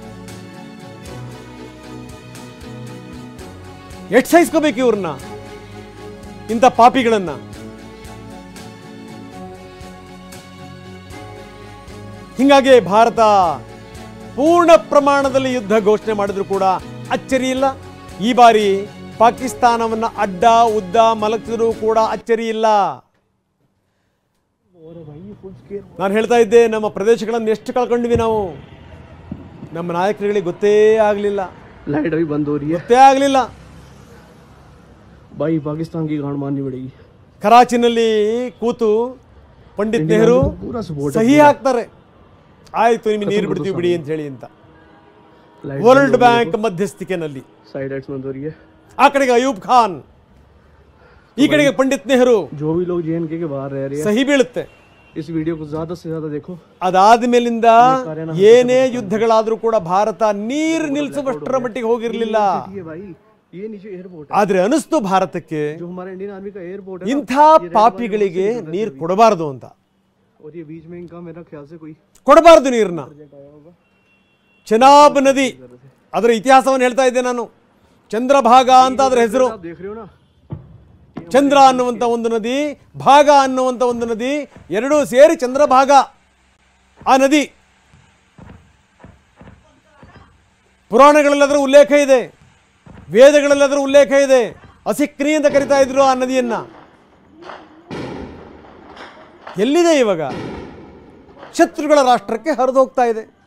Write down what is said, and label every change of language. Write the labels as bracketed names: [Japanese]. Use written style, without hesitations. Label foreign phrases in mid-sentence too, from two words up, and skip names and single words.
[Kannada] ಎಷ್ಟು ಸಹಿಸ್ಕೋಬೇಕು ಇವ್ರನ್ನ ಇಂಥ ಪಾಪಿಗಳನ್ನ ಹಿಂಗಾಗಿ ಭಾರತ ಪೂರ್ಣ ಪ್ರಮಾಣದಲ್ಲಿ ಯುದ್ಧ ಘೋಷಣೆ ಮಾಡಿದ್ರು ಕೂಡ ಅಚ್ಚರಿ ಇಲ್ಲ ಈ ಬಾರಿ ಪಾಕಿಸ್ತಾನವನ್ನ ಅಡ್ಡ ಉದ್ದ ಮಲಗಿದ್ರು ಕೂಡ ಅಚ್ಚರಿ ಇಲ್ಲ ನಾನು ಹೇಳ್ತಾ ಇದ್ದೆ ನಮ್ಮ ಪ್ರದೇಶಗಳನ್ನು ಎಷ್ಟು ಕಳ್ಕೊಂಡ್ವಿ ನಾವು ನಮ್ಮ ನಾಯಕರುಗಳಿಗೆ ಗೊತ್ತೇ ಆಗಲಿಲ್ಲ [Hindi] लाइट अभी बंद हो रही है [Kannada] ಗೊತ್ತೇ ಆಗಲಿಲ್ಲ [Hindi] भाई पाकिस्तान की गांड मारनी पड़ेगी [Kannada] ಕರಾಚಿನಲ್ಲಿ ಕೂತು ಪಂಡಿತ್ ನೆಹರು ಸಹಿ ಹಾಕ್ತಾರೆ ಆಯ್ತು ನಿಮಗೆ ನೀರು ಬಿಡ್ತೀವಿ ಬಿಡಿ ಅಂತ ಹೇಳಿ ಅಂತ ವರ್ಲ್ಡ್ ಬ್ಯಾಂಕ್ ಮಧ್ಯಸ್ಥಿಕೆನಲ್ಲಿ [Hindi] साइड एक्स बंद हो रही है [Kannada] ಆ ಕಡೆಗೆ ಅಯೂಬ್ ಖಾನ್ ಈ ಕಡೆಗೆ ಪಂಡಿತ್ ನೆಹರು [Hindi] जो भी लोग जेएनके के बाहर रह रहे हैं [Kannada] ಸಹಿ ಬೀಳುತ್ತೆ [Hindi] इस वीडियो को ज्यादा से ज्यादा देखो [Kannada] ಅದಾದ ಮೇಲಿಂದ ಏನೇ ಯುದ್ಧಗಳಾದರೂ ಕೂಡ ಭಾರತ ನೀರು ನಿಲ್ಲಿಸುವಷ್ಟರ ಮಟ್ಟಿಗೆ ಹೋಗಿರಲಿಲ್ಲ [Hindi] भाई ये नीचे एयरपोर्ट [Kannada] ಆದ್ರೆ ಅನಿಸ್ತು ಭಾರತಕ್ಕೆ [Hindi] जो हमारे [English] Indian Army [Hindi] का एयरपोर्ट है [Kannada] ಇಂಥ ಪಾಪಿಗಳಿಗೆ ನೀರು ಕೊಡಬಾರದು ಅಂತ [Hindi] और ये बीच में इनका मेरा ख्याल से कोई [Kannada] ಕೊಡಬಾರದು ನೀರನ್ನ ಚೆನಾಬ್ ನದಿ ಅದರ ಇತಿಹಾಸವನ್ನು ಹೇಳ್ತಾ ಇದ್ದೆ ನಾನು ಚಂದ್ರಭಾಗ ಅಂತ ಅದರ ಹೆಸರು [Hindi] आप देख रहे हो ना [Kannada] ಚಂದ್ರ ಅನ್ನುವಂಥ ಒಂದು ನದಿ ಭಾಗ ಅನ್ನುವಂಥ ಒಂದು ನದಿ ಎರಡೂ ಸೇರಿ ಚಂದ್ರಭಾಗ ಆ ನದಿ ಪುರಾಣಗಳಲ್ಲಿ ಅದರ ಉಲ್ಲೇಖ ಇದೆ ವೇದಗಳಲ್ಲಿ ಅದರ ಉಲ್ಲೇಖ ಇದೆ ಅಸಿಕ್ನಿ ಅಂತ ಕರಿತಾ ಇದ್ರು ಆ ನದಿಯನ್ನ ಎಲ್ಲಿದೆ ಇವಾಗ ಶತ್ರುಗಳ ರಾಷ್ಟ್ರಕ್ಕೆ ಹರಿದು ಹೋಗ್ತಾ ಇದೆ